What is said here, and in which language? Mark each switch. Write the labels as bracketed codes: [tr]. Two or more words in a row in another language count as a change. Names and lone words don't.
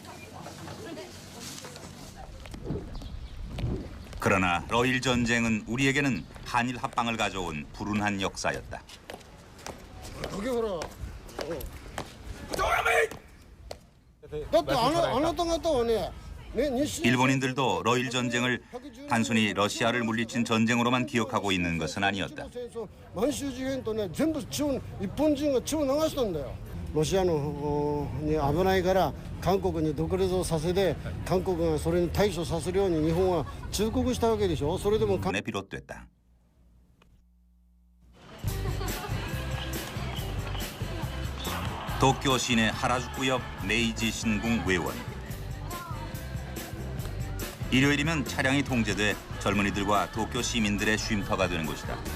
[ko] 그러나 러일 전쟁은 우리에게는 한일 합방을 가져온 불운한 역사였다. 일본인들도 러일 전쟁을 단순히 러시아를 물리친 전쟁으로만 기억하고 있는 것은 아니었다. [ja] ロシアのに危ないから韓国に独立をさせて韓国がそれに対処させるように日本は忠告したわけでしょ。それでも [ko] 비롯됐다. 도쿄 시내 하라주쿠 옆 메이지 신궁 외원. 일요일이면 차량이 통제돼 젊은이들과 도쿄 시민들의 쉼터가 되는 곳이다.